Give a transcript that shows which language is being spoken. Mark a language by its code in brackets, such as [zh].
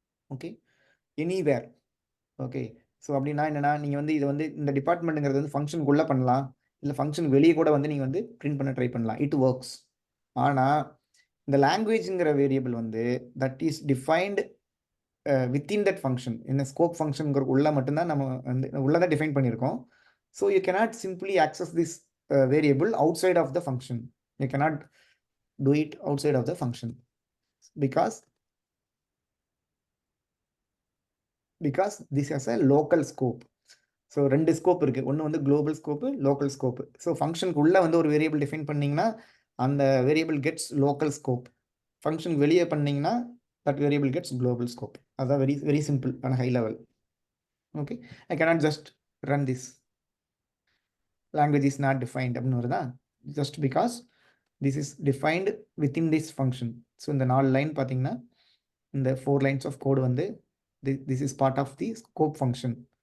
[ta] Okay, anywhere. Okay, so அப்படின்னா என்னன்னா நீங்கள் வந்து இதை வந்து இந்த டிபார்ட்மெண்ட்டுங்கிறது வந்து ஃபங்க்ஷனுக்குள்ளே பண்ணலாம், இல்லை ஃபங்க்ஷன் வெளியே கூட வந்து நீங்கள் வந்து பிரிண்ட் பண்ண ட்ரை பண்ணலாம். [en] It works. [ta] ஆனால் இந்த லாங்குவேஜுங்கிற வேரியபிள் வந்து [en] That is defined within that function. [ta] இந்த ஸ்கோப் ஃபங்க்ஷனுங்கிற உள்ள மட்டும்தான் நம்ம வந்து உள்ளதான் டிஃபைன் பண்ணியிருக்கோம். [en] So you cannot simply access this variable outside of the function. You cannot do it outside of the function because this has a local scope. [ta] So 2 scope இருக்குது. ஒன்று வந்து global scope, local scope. So ஃபங்க்ஷனுக்கு உள்ளே வந்து ஒரு variable define பண்ணிங்கன்னா அந்த variable gets local scope. ஃபங்க்ஷனுக்கு வெளியே பண்ணிங்கன்னா that variable gets global scope. அதுதான் வெரி வெரி சிம்பிள் ஆன high level. [en] okay, I cannot just run this language is not defined [ta] அப்படின்னு வருதா, [en] just because this is defined within this function. So [ta] இந்த 4 line பார்த்தீங்கன்னா [en] இந்த 4 lines of code வந்து this is part of the scope function.